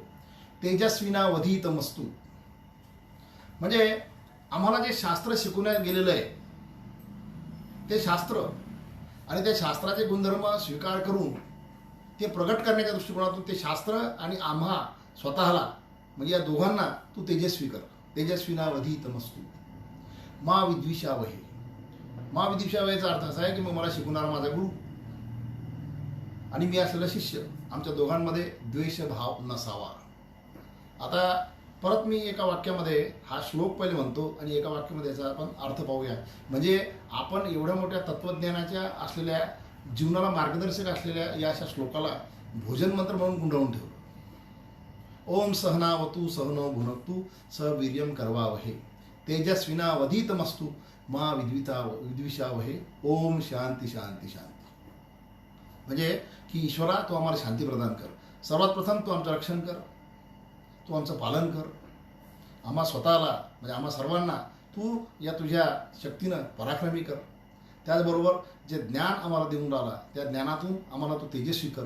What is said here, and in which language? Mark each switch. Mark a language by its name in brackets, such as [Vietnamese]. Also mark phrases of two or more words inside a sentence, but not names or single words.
[Sanskrit] तेजस्विना वधित मस्तू [Marathi] म्हणजे आम्हाला जे शास्त्र शिकवण्यात गेलेलं आहे ते शास्त्र आणि त्या शास्त्राचे गुणधर्म स्वीकार करून ते प्रगट करण्याच्या दृष्टिकोनातून ते शास्त्र आणि आम्हा स्वतःला म्हणजे या दोघांना तू तेजस्वी कर. [Sanskrit] तेजस्विना वधित मस्तू मा विद्विषावहे. मा विद्विषावहेचा [Marathi] अर्थ असा आहे की मग मला शिकवणारा माझा गुरु आणि मी असलेला शिष्य, आमच्या दोघांमध्ये द्वेषभाव नसावा. आता परत मी एका वाक्यामध्ये हा श्लोक पहिले म्हणतो आणि एका वाक्यामध्ये याचा आपण अर्थ पाहूया. म्हणजे आपण एवढ्या मोठ्या तत्वज्ञानाच्या असलेल्या, जीवनाला मार्गदर्शक असलेल्या या अशा श्लोकाला भोजन मंत्र म्हणून गुंडाळून ठेवलं. [Sanskrit] ओम सहनावतु सहनो भुनक्तु सह वीर्यम करवावहे तेजस्विना वधितमस्तु मा विद्विषावहे ओम शांती शांती शांती. [Marathi] म्हणजे की ईश्वरा तू आम्हाला शांती प्रदान कर. सर्वात प्रथम तू आमचं रक्षण कर, तू आमचं पालन कर, आम्हा स्वतःला म्हणजे आम्हा सर्वांना तू या तुझ्या शक्तीनं पराक्रमी कर. त्याचबरोबर जे ज्ञान आम्हाला देऊन राहिला त्या ज्ञानातून आम्हाला तू तेजस्वी कर.